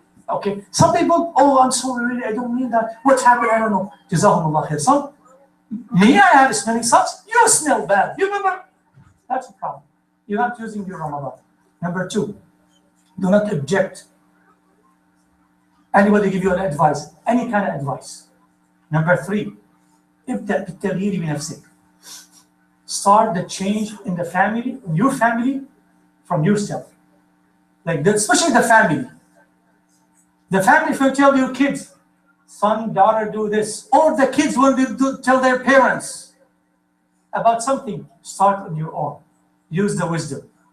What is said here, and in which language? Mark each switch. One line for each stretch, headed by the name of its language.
English: Okay, some people, oh, I'm sorry, really, I don't mean that. What happened? I don't know. Jazakumullah khair. Some, me, I have smelling salts. You smell bad. You remember? That's a problem. You're not using your Ramadan. Number two, do not object. Anybody give you an advice, any kind of advice. Number three,
Arabic: ابدأ بالتغيير بنفسك.
English: Start the change in the family, in your family, from yourself. Like especially the family. The family, if you tell your kids, son, daughter, do this, or the kids when they tell their parents about something, start on your own. Use the wisdom.